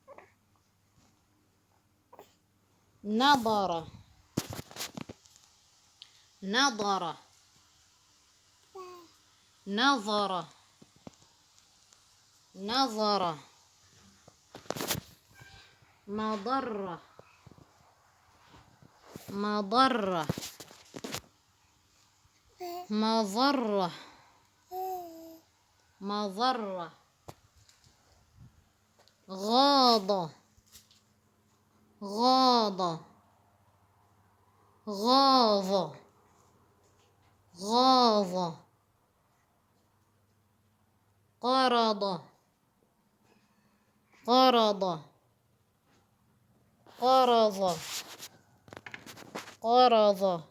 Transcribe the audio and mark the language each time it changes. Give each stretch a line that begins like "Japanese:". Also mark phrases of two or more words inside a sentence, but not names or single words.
Arabic: نضرة، نضرة، نظرة، نظرة. مضرة، مضرة، مضرة، مضرة. غاض, غاض, غاض, غاض. قرض، قرض، قرض، قرض.